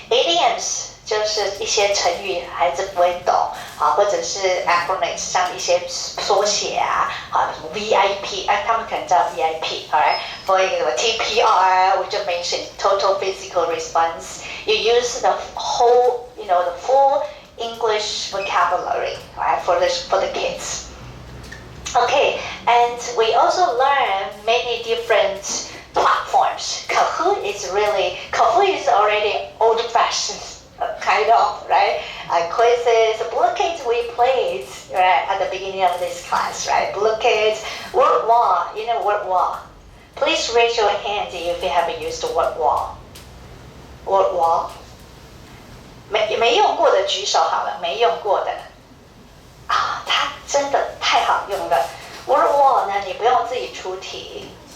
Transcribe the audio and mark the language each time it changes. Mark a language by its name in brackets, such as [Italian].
[Chinese] Idioms 就是一些成语孩子不会懂啊，或者是 acronyms 像一些缩写啊，啊什么 VIP， 他们可能知道 VIP，alright？ [English] For example, TPR, which I mentioned, total physical response. You use the whole, the full English vocabulary, right, for the kids. Okay, and we also learn many different platforms. Kahoot is already old-fashioned, kind of, right? Quizzes, blockades we played, right, at the beginning of this class, right? Blockades, word wall, word wall. Please raise your hand if you have used word wall. Word wall. [Chinese] 没用过的举手好了，没用过的啊，它真的太好用了。 Word wall 呢，你不用自己出题。